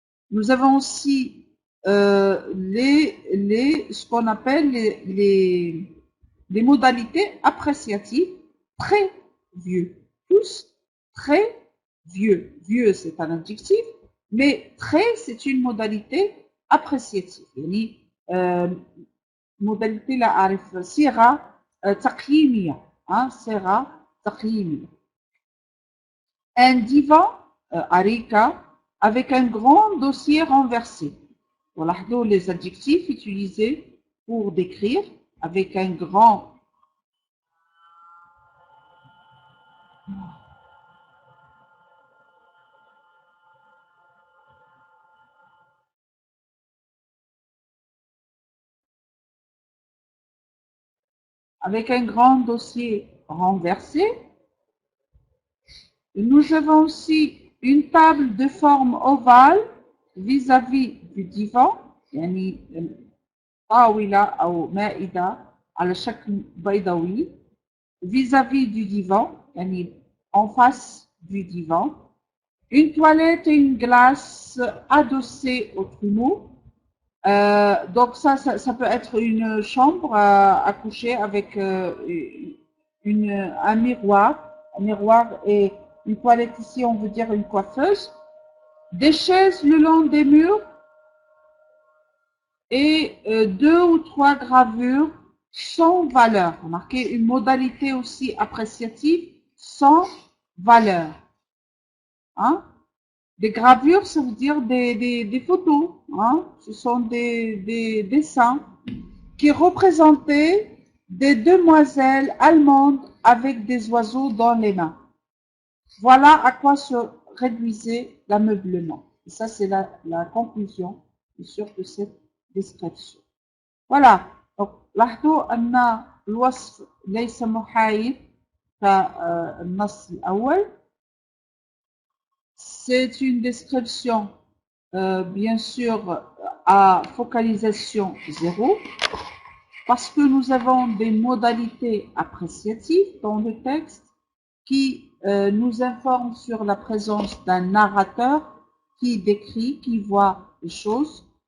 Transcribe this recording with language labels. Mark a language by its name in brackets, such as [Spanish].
[French] Nous avons aussi ce qu'on appelle les modalités appréciatives, très vieux. Tous très vieux. Vieux, c'est un adjectif, mais très, c'est une modalité appréciative. [Arabic] يعني modalité لا أعرف صيغة تقييمية. صيغة تقييمية. [French] Un divan, arika, avec un grand dossier renversé. [Arabic] ولاحظوا [French] les adjectifs utilisés pour décrire avec un grand dossier renversé. Nous avons aussi une table de forme ovale vis-à-vis du divan. [Arabic] يعني طاولة أو مائدة على شكل بيضاوي [French] vis-à-vis du divan [Arabic] يعني [French] en face du divan. Une toilette et une glace adossées au trumeau. Donc ça peut être une chambre à coucher avec un miroir et une toilette ici, on veut dire une coiffeuse. Des chaises le long des murs et 2 ou 3 gravures sans valeur. Remarquez une modalité aussi appréciative sans valeur. Hein? Des gravures, ça veut dire des photos. Hein? Ce sont des dessins qui représentaient des demoiselles allemandes avec des oiseaux dans les mains. Voilà à quoi se réduisait l'ameublement. Et ça, c'est la conclusion, bien sûr, de cette description. Voilà. [Arabic] Donc, لاحظوا أن الوصف ليس محايد كالنص الأول. [French] C'est une description, bien sûr, à focalisation zéro, parce que nous avons des modalités appréciatives dans le texte qui nous informent sur la présence d'un narrateur qui décrit, qui voit les choses.